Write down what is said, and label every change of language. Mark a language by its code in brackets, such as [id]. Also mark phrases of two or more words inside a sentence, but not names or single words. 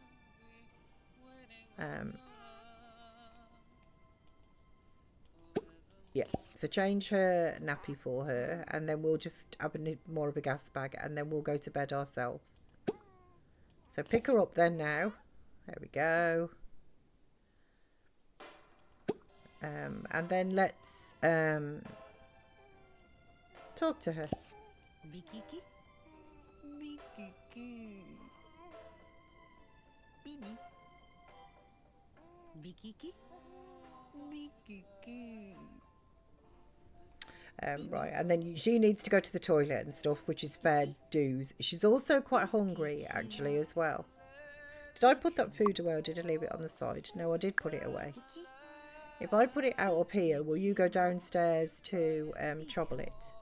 [en] Yeah, so change her nappy for her and then we'll just have more of a gas bag and then we'll go to bed ourselves. So pick her up then now. There we go. And then let's talk to her. Bikiki. Bikiki. Bibi. Bikiki. Bikiki. Right, and then she needs to go to the toilet and stuff, which is fair dues. She's also quite hungry, actually, as well. Did I put that food away or did I leave it on the side? No, I did put it away. If I put it out up here, will you go downstairs to trouble it?